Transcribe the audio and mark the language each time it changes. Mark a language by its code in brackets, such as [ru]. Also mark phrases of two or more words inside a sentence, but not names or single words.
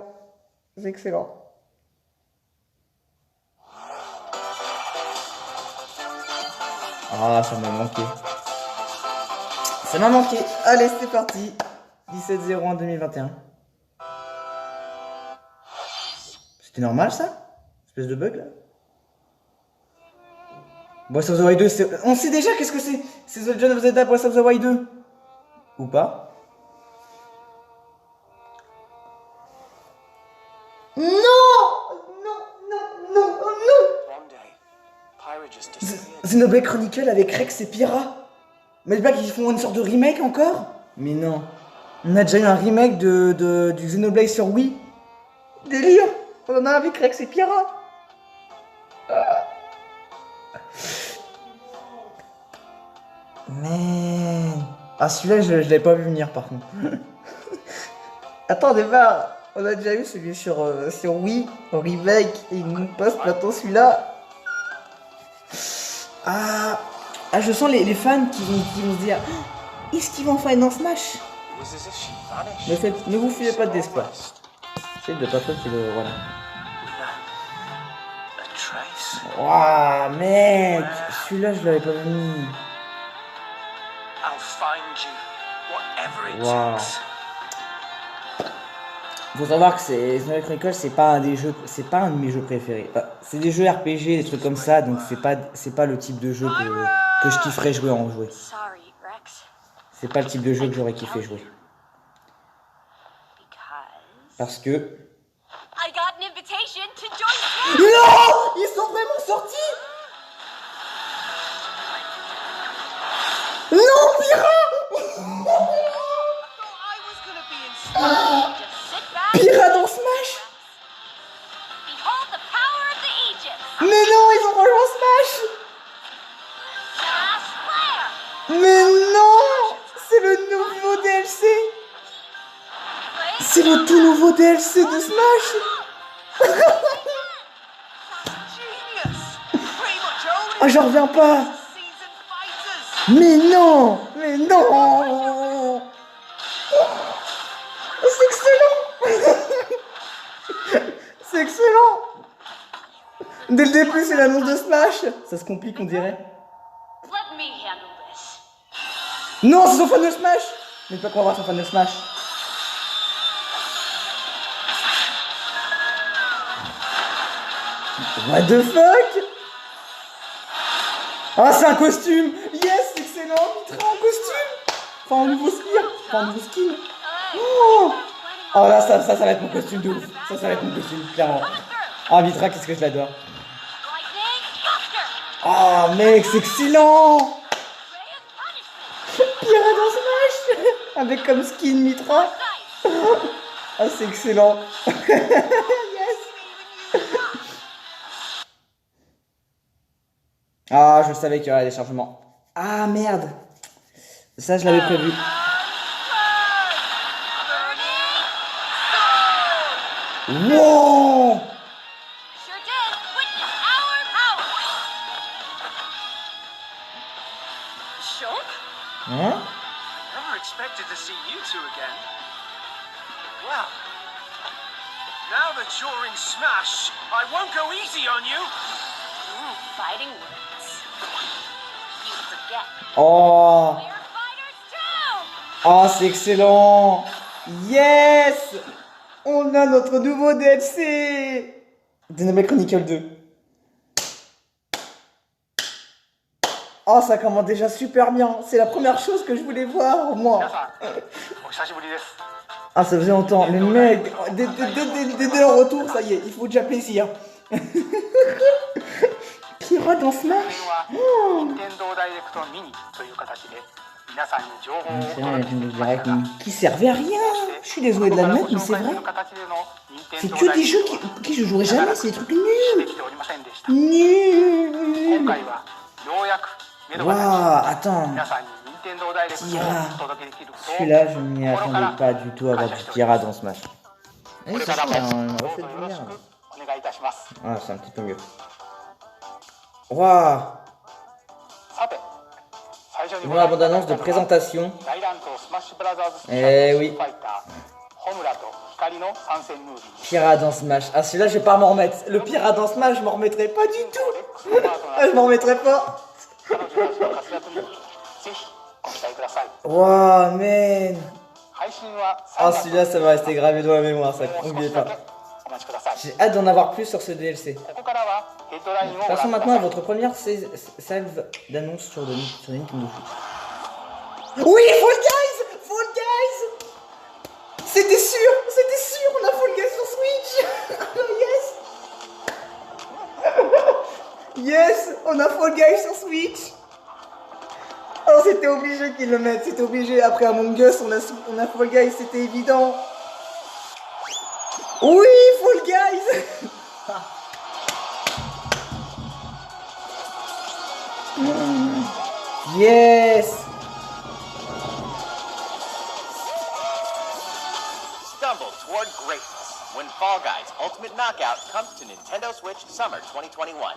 [fr] C'est excellent. Ah, ça m'a manqué. Ça m'a manqué. Allez, c'est parti. 17-0 en 2021. C'était normal ça? Espèce de bug là? Breath of the Wild 2, on sait déjà qu'est-ce que c'est. C'est The Legend of Zelda Breath of the Wild 2. Ou pas? Non! Non, non, non, oh non! [en] One day, Pyra just disappeared. [fr] Xenoblade Chronicle avec Rex et Pyra. Mais les blagues, ils font une sorte de remake encore? Mais non. On a déjà eu un remake du Xenoblade sur Wii. Délire! On en a avec Rex et Pyra. Man. Ah, celui-là, je l'avais pas vu venir par contre. Attends, démarre. On a déjà eu celui sur Wii, en remake, et il nous passe maintenant celui-là. Ah, ah, je sens les fans qui vont se dire est-ce qu'ils vont en faire dans Smash? [en] It was as if she vanished. [fr] Ne vous fiez pas d'espoir. C'est de pas qui le. Voilà. [en] A trace. [fr] Waouh, mec! Celui-là, je l'avais pas vu. [en] I'll find you, whatever it [fr] Waouh. [en] takes. [fr] Faut savoir que Xenoblade Chronicles, c'est pas un des jeux, c'est pas un de mes jeux préférés. Enfin, c'est des jeux RPG, des trucs comme ça, donc c'est pas le type de jeu que je kifferais jouer en jouer. [en] Sorry, Rex. [fr] C'est pas le type de jeu que j'aurais kiffé jouer. [en] Because [fr] Parce que. [en] I got an invitation to join Smash. [fr] Non! Ils sont vraiment sortis! Non, Pyra! [en] I was gonna be in Smash. Just sit back. [fr] Pyra dans Smash! [en] Behold the power of the Aegis. [fr] Mais non, ils ont rejoint Smash! [en] Flash flare. [fr] Mais C'est le tout nouveau DLC de Smash. [en] Genius! Pretty much only [fr] Ah, j'en reviens pas. [en] seasoned fighters! [fr] Mais non. Mais non. C'est excellent. C'est excellent. Dès le début, c'est l'annonce de Smash. Ça se complique, on dirait. [en] Let me handle this. [fr] Non, c'est son fan de Smash. Mais pas qu'on va voir son fan de Smash. [en] What the fuck? [fr] Ah, c'est un costume. Yes, excellent. Mitra en costume. Enfin, un nouveau skin. Enfin, un nouveau skin. Oh, oh là, ça va être mon costume de ouf. Ça va être mon costume, clairement. Ah, Mitra, qu'est-ce que je l'adore. [en] Lightning, faster! [fr] Ah, mec, c'est excellent. [en] Ray of punishment! [fr] Pirate dans Smash. Avec comme skin Mitra. [en] Nice! [fr] Ah, c'est excellent. Yes. Ah, je savais qu'il y aurait des chargements. Ah, merde. Ça, je l'avais prévu. [en] Wow. Sure did. Witness our power! Shulk? [fr] Hein? [en] Never expected to see you two again. Well, now that you're in Smash, I won't go easy on you. Fighting words. You forget. Oh. We're fighters too! [fr] Oh, c'est excellent. Yes. On a notre nouveau DLC. Xenoblade Chronicle 2. Oh, ça commence déjà super bien. C'est la première chose que je voulais voir, moi. [ja] 皆さん、お久しぶりです。 [fr] Ah, ça faisait longtemps. Mais mec, dès leur retour, ça y est, il faut déjà plaisir. Pirate dans Smash. [ja] これは任天堂ダイレクトミニという形で皆さんに情報をお [fr] C'est vrai, [ja] 届け [fr] la [ja] して [fr] Nintendo [ja] きました [fr] Direct [ja] が、 [fr] qui servait à rien. Je suis désolé de l'admettre, mais c'est vrai. C'est que des jeux qui je jouerai jamais, c'est des trucs [ja] で [fr] nuls. [ja] きておりませんでした。 [fr] Nuls. [ja] 今回はようやく目処が立ち、 [fr] Waouh, attends. [ja] 皆さんに任天堂ダイレクトをお届けできることを [fr] Celui-là, je m'y attendais pas du tout à avoir du pirate dans Smash. Oui, [ja] これ [fr] c'est [ja] か [fr] ça, [ja] らも [fr] on [ja] どう [fr] refait [ja] ぞ [fr] de [ja] よろし [fr] lumière. [ja] くお願いいたします。 [fr] Ah, c'est un petit peu mieux. Waouh. [ja] さて、最初に [fr] Une bande-annonce de présentation. [ja] 大乱闘スマッシュブラザーズスペシャ [fr] Eh [ja] ル [fr] oui. [ja] ファイター、ホムラと光の参戦ムービー。 [fr] Pirate dans Smash. Ah, celui-là, je vais pas m'en remettre. Le pirate dans Smash, je m'en remettrai pas du tout. Ah, je m'en remettrai pas. [ja] 彼女たちの活躍にぜひご期待ください。 [fr] Waouh, man. [ja] 配信は [fr] Ah, [ja] 3月 [fr] celui-là, ça va rester gravé dans la mémoire, ça. [ja] もう少 [fr] N'oubliez [ja] しだ [fr] pas. [ja] けお待ちください。 [fr] J'ai hâte d'en avoir plus sur ce DLC. [ja] ここからはヘッドラインをご覧くだ [fr] Passons [ja] さ [fr] maintenant à [ja] い。 [fr] votre première salve d'annonces sur Nintendo Switch. Oui, Fall Guys! Fall Guys! C'était sûr, on a Fall Guys sur Switch! [en] Yes! Yes, [fr] on a Fall Guys sur Switch! Oh, c'était obligé qu'ils le mettent, c'était obligé. Après Among Us, on a Fall Guys, c'était évident. Oui, Fall Guys! [en] Yes! Stumble toward greatness when Fall Guys Ultimate Knockout comes to Nintendo Switch Summer 2021.